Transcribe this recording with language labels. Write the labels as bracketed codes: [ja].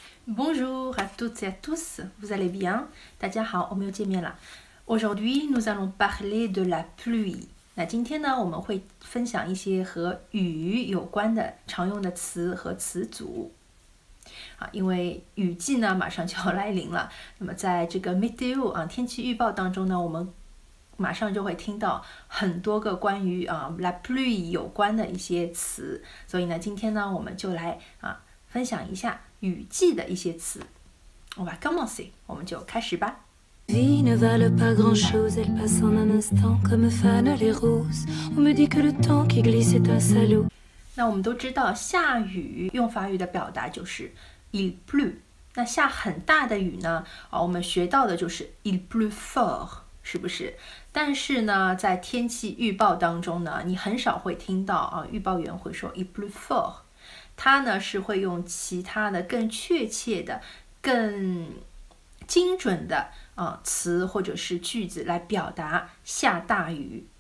[fr] Bonjour à toutes et à tous, vous allez bien? [zh] 大家好，我们又见面了。 [fr] Aujourd'hui, nous allons parler de la pluie. [zh] 那今天呢，我们会分享一些和雨有关的常用的词和词组。因为雨季呢马上就要来临了，那么在这个 météo 天气预报当中呢，我们马上就会听到很多个关于la pluie 有关的一些词，所以呢，今天呢，我们就来分享一下雨季的一些词。 [fr] On va commencer， [zh] 我们就开始吧。 [fr] Vie ne valent pas grand-chose, elle passe en un instant comme fanent les roses. On me dit que le temps qui glisse est un salaud. [zh] 那我们都知道下雨用法语的表达就是 [fr] il pleut。 [zh] 那下很大的雨呢，我们学到的就是 [fr] il pleut fort， [zh] 是不是？但是呢，在天气预报当中呢，你很少会听到预报员会说 [fr] il pleut fort， [zh] 他呢是会用其他的更确切的、更精准的词或者是句子来表达下大雨。